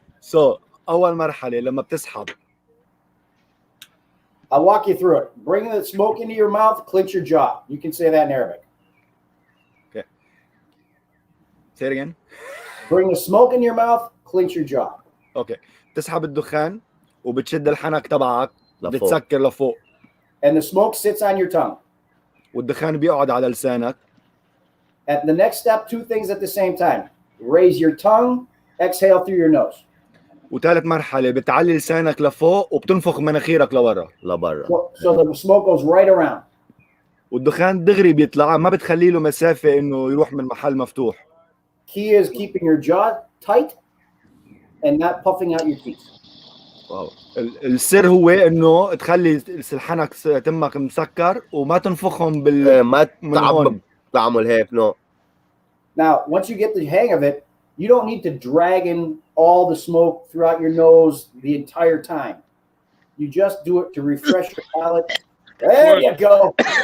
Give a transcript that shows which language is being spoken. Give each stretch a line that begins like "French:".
Arabic: So أول مرحلة لما بتسحب.
English: I'll walk you through it. Bring the smoke into your mouth, clench your jaw. You can say that in Arabic. Okay. Say it again. Bring the smoke in your mouth, clench your jaw. Okay.
Arabic: تسحب الدخان وبتشد الحنك تبعك لفوق. بتسكر لفوق.
English: And the smoke sits on your tongue.
Arabic: والدخان بيقعد على لسانك.
English: At the next step, two things at the same time. Raise your tongue, exhale through your nose.
Arabic: وثالث مرحلة بتعلي لسانك لفوق وبتنفخ مناخيرك لورا. لبرا.
English: So the smoke goes right around.
Arabic: والدخان دغري بيطلع ما بتخلي له مسافة إنه يروح من محل مفتوح.
English: Key is keeping your jaw tight and not puffing out your teeth.
Arabic: واو. السر هو إنه تخلي الحنك تمك مسكر وما تنفخهم ما تعمل هيك no.
English: Now, once you get the hang of it, you don't need to drag in all the smoke throughout your nose the entire time. You just do it to refresh your palate. There you go.